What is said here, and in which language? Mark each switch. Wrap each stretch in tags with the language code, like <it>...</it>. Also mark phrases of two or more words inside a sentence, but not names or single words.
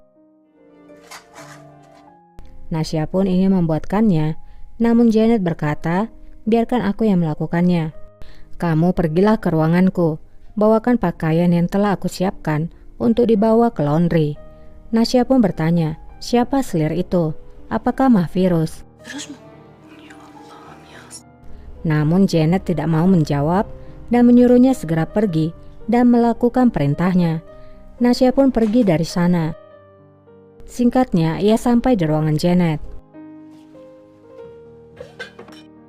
<id>Nasya pun ingin membuatkannya, namun Janet berkata, biarkan aku yang melakukannya. Kamu pergilah ke ruanganku, bawakan pakaian yang telah aku siapkan untuk dibawa ke laundry. Nasya pun bertanya, siapa selir itu? Apakah Mahvirus?</id> <tr>Virüs mü? Ya Allah'ım ya.</tr> <id>Namun Janet tidak mau menjawab dan menyuruhnya segera pergi dan melakukan perintahnya. Nasya pun pergi dari sana. Singkatnya, ia sampai di ruangan Janet.</id>